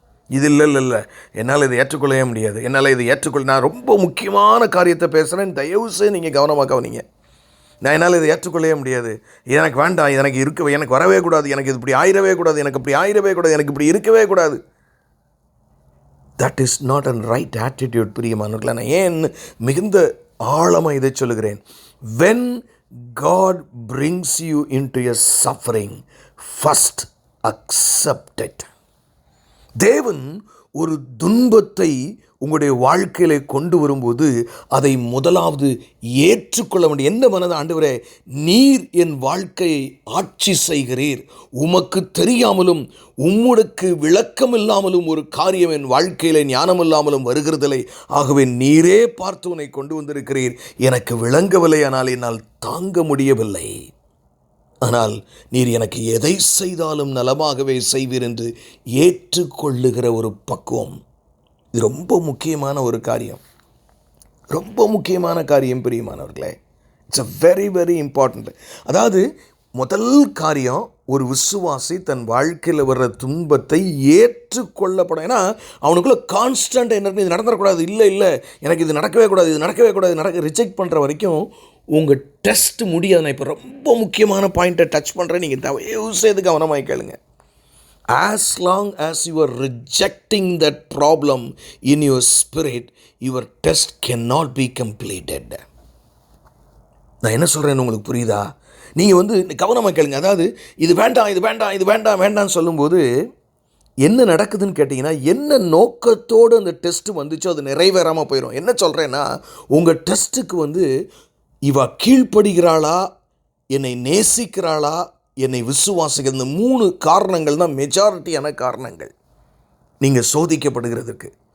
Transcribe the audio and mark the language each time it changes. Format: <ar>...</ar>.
<ta>இது இல்லை, என்னால் இதை ஏற்றுக்கொள்ளவே முடியாது, என்னால் இதை நான் ரொம்ப முக்கியமான காரியத்தை பேசுகிறேன், தயவுசெய்து நீங்கள் கவனமாக கவனிங்க. என்னால் இதை ஏற்றுக்கொள்ளவே முடியாது, எனக்கு வேண்டாம், எனக்கு வரவே கூடாது, எனக்கு இது இப்படி ஆயிடவே கூடாது, எனக்கு இப்படி ஆயிடவே கூடாது, எனக்கு இப்படி இருக்கவே கூடாது.</ta> <en>that is not an right attitude</en> <ta>பிரியமானவர்களே. நான் ஏன் மிகுந்த ஆழமாக இதை சொல்லுகிறேன்?</ta> <en>when God brings you into a suffering, first accept it.</en> <ta>தேவன் ஒரு துன்பத்தை உங்களுடைய வாழ்க்கையில கொண்டு வரும்போது அதை முதலாவது ஏற்றுக்கொள்ள வேண்டும். என்ன மனது, ஆண்டவரே, நீர் என் வாழ்க்கையை ஆட்சி செய்கிறீர், உமக்கு தெரியாமலும் உம்முடக்கு விளக்கம் இல்லாமலும் ஒரு காரியம் என் வாழ்க்கையில ஞானம் இல்லாமலும் வருகிறதில்லை. ஆகவே நீரே பார்த்து உன்னை கொண்டு வந்திருக்கிறீர், எனக்கு விளங்கவில்லை, ஆனால் என்னால் தாங்க முடியவில்லை. ஆனால் நீர் எனக்கு எதை செய்தாலும் நலமாகவே செய்வீர் என்று ஏற்றுக்கொள்ளுகிற ஒரு பக்குவம், இது ரொம்ப முக்கியமான ஒரு காரியம், ரொம்ப முக்கியமான காரியம் பிரியமானவர்களே.</ta> <en>It's a very very important.</en> <ta>அதாவது முதல் காரியம், ஒரு விசுவாசி தன் வாழ்க்கையில் வர்ற துன்பத்தை ஏற்றுக்கொள்ளப்படும். ஏன்னா அவனுக்குள்ள கான்ஸ்டன்ட் என்ன, இது நடந்துடக்கூடாது, இல்லை எனக்கு இது நடக்கவே கூடாது, ரிஜெக்ட் பண்ணுற வரைக்கும் உங்கள் டெஸ்ட் முடியாது. நான் இப்போ ரொம்ப முக்கியமான பாயிண்ட்டை டச் பண்ணுறேன், நீங்கள் தயவு செய்து கவனமாக கேளுங்க.</ta> <en>As long as you are rejecting that problem in your spirit, your test cannot be completed.</en> <ta>நான் என்ன சொல்கிறேன்னு உங்களுக்கு புரியுதா? நீங்கள் கவனமாக கேளுங்க. அதாவது இது வேண்டாம் சொல்லும்போது என்ன நடக்குதுன்னு கேட்டிங்கன்னா, என்ன நோக்கத்தோடு அந்த டெஸ்ட் வந்துச்சோ அது நிறைவேறாமல் போயிடும். என்ன சொல்கிறேன்னா, உங்கள் டெஸ்ட்டுக்கு இவ கீழ்ப்படுகிறாளா, என்னை நேசிக்கிறாளா, என்னை விசுவாசிக்கிற, இந்த 3 காரணங்கள் தான் மெஜாரிட்டியான காரணங்கள் நீங்கள் சோதிக்கப்படுகிறதுக்கு.</ta>